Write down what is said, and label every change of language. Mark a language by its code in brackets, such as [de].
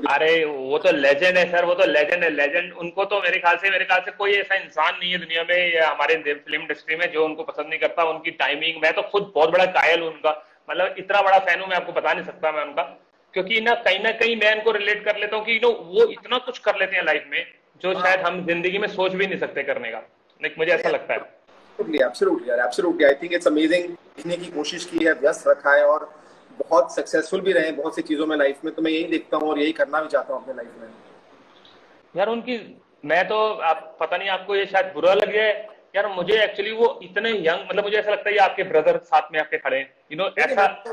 [hi] अरे वो तो लेजेंड है सर, वो तो लेजेंड है, लेजेंड। उनको तो मेरे ख्याल से कोई ऐसा इंसान नहीं है दुनिया में या हमारे फिल्म इंडस्ट्री में जो उनको पसंद नहीं करता। उनकी टाइमिंग, मैं तो खुद बहुत बड़ा कायल हूँ उनका, मतलब इतना बड़ा फैन हूँ मैं आपको बता नहीं सकता मैं उनका। क्योंकि ना कहीं मैं इनको रिलेट कर लेता हूँ कि वो इतना कुछ कर लेते हैं लाइफ में जो शायद हम जिंदगी में सोच भी नहीं सकते करने का। मुझे ऐसा लगता है। [en] Absolutely. I think it's amazing। [hi] लिखने की कोशिश की है, व्यस्त रखा है, और बहुत सक्सेसफुल भी रहे बहुत सी चीजों में लाइफ में। तो मैं यही देखता हूँ और यही करना भी चाहता हूँ अपने लाइफ में यार। उनकी मैं तो आप पता नहीं आपको ये शायद बुरा लग जाए यार, मुझे एक्चुअली वो इतने यंग, मतलब मुझे ऐसा लगता है आपके ब्रदर साथ में आपके खड़े हैं, ऐसा।